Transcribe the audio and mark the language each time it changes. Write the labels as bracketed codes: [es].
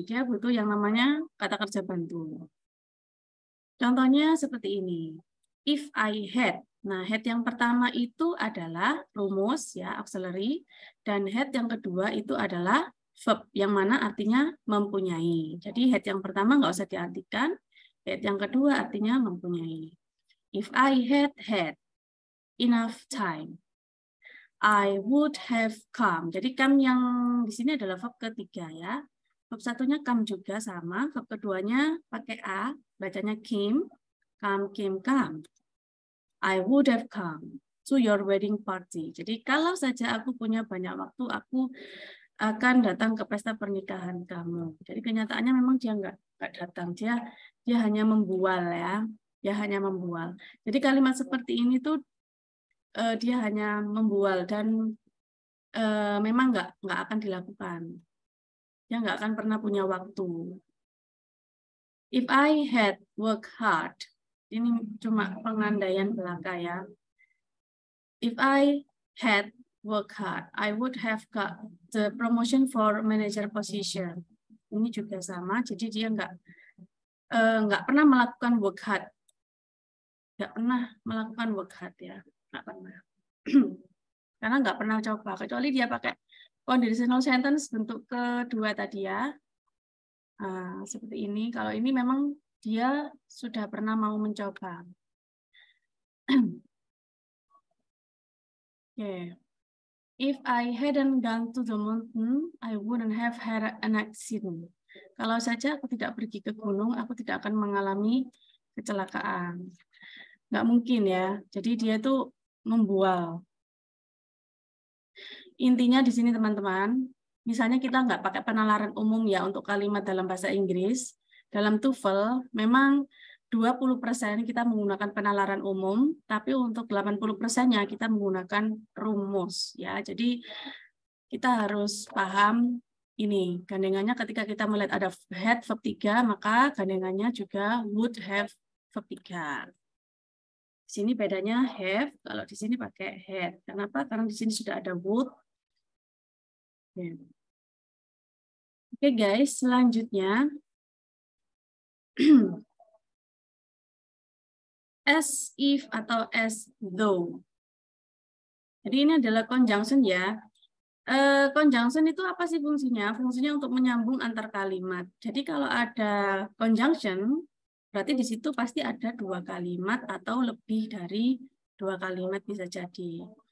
[id] Dia butuh yang namanya kata kerja bantu. Contohnya seperti ini. [en] If I had. [id] Nah, had yang pertama itu adalah rumus ya, auxiliary, dan had yang kedua itu adalah verb yang mana artinya mempunyai. Jadi had yang pertama nggak usah diartikan, had yang kedua artinya mempunyai. [en] If I had enough time, I would have come. [id] Jadi come yang di sini adalah verb ketiga ya. Verb satunya come juga sama, verb keduanya pakai a, bacanya came, come. [en] I would have come to your wedding party. [id] Jadi kalau saja aku punya banyak waktu, aku akan datang ke pesta pernikahan kamu. Jadi kenyataannya memang dia nggak datang, dia hanya membual ya, dia hanya membual. Jadi kalimat seperti ini tuh dia hanya membual dan memang nggak akan dilakukan. Dia nggak akan pernah punya waktu. [en] If I had worked hard, [id] ini cuma pengandaian belaka ya. [en] If I had worked hard, I would have got the promotion for manager position. [id] Ini juga sama, jadi dia nggak pernah melakukan work hard, nggak pernah melakukan work hard ya, nggak pernah, karena nggak pernah coba, kecuali dia pakai conditional sentence bentuk kedua tadi ya, seperti ini. Kalau ini memang dia sudah pernah mau mencoba. Oke. [en] If I hadn't gone to the mountain, I wouldn't have had an accident. [id] Kalau saja aku tidak pergi ke gunung, aku tidak akan mengalami kecelakaan. Nggak mungkin ya. Jadi dia itu membual. Intinya di sini teman-teman, misalnya kita nggak pakai penalaran umum ya untuk kalimat dalam bahasa Inggris. Dalam TOEFL, memang 20% kita menggunakan penalaran umum, tapi untuk 80%-nya kita menggunakan rumus. Ya, jadi kita harus paham ini, gandengannya ketika kita melihat ada had verb 3, maka gandengannya juga would have verb 3. Di sini bedanya have, kalau di sini pakai had. Kenapa? Karena di sini sudah ada would. Oke guys, selanjutnya as if atau as though. Jadi ini adalah conjunction ya. Conjunction itu apa sih fungsinya? Fungsinya untuk menyambung antar kalimat. Jadi kalau ada conjunction, berarti di situ pasti ada 2 kalimat atau lebih dari 2 kalimat bisa jadi.